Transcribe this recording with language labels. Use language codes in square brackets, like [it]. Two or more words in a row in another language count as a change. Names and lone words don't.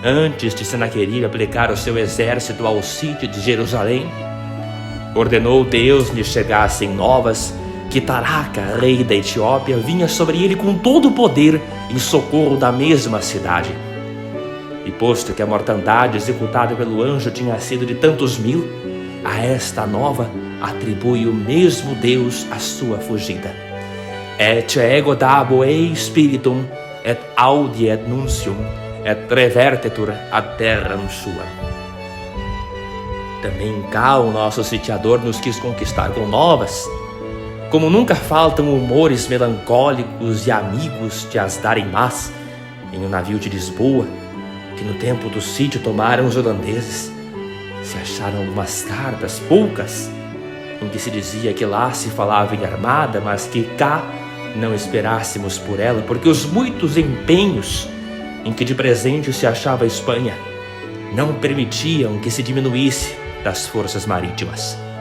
[pt] antes de Senaqueribe aplicar o seu exército ao sítio de Jerusalém, ordenou Deus lhe chegassem novas que Taraca, rei da Etiópia, vinha sobre ele com todo o poder em socorro da mesma cidade. E posto que a mortandade executada pelo anjo tinha sido de tantos mil, a esta nova atribui o mesmo Deus a sua fugida. [la] Et ego dabo ei spiritum, et audi et nuncium, et revertetur ad terram sua. [pt] Também cá o nosso sitiador nos quis conquistar com novas. Como nunca faltam humores melancólicos e amigos de as darem más, em um navio de Lisboa, que no tempo do sítio tomaram os holandeses, se acharam algumas cartas, poucas, em que se dizia que lá se falava em armada, mas que cá não esperássemos por ela, porque os muitos empenhos em que de presente se achava a Espanha não permitiam que se diminuísse das forças marítimas.